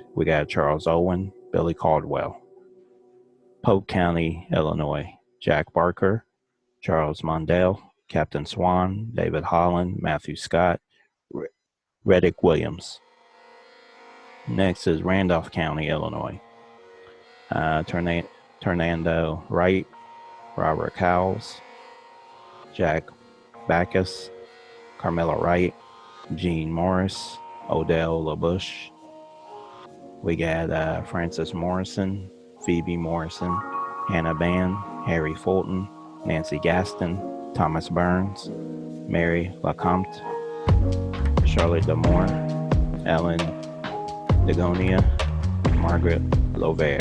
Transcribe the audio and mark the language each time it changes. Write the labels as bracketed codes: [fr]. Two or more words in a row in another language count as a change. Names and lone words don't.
[en] We got Charles Owen, Billy Caldwell. Polk County, Illinois, Jack Barker, Charles Mondale, Captain Swan, David Holland, Matthew Scott, Reddick Williams. Next is Randolph County, Illinois, Ternando Wright, Robert Cowles, Jack Backus, Carmela Wright, Gene Morris, Odell LaBush. We got Francis Morrison, Phoebe Morrison, Hannah Bann, Harry Fulton, Nancy Gaston, Thomas Burns, Mary LaCompte, Charlotte Damore, Ellen Degonia, Margaret Lovere.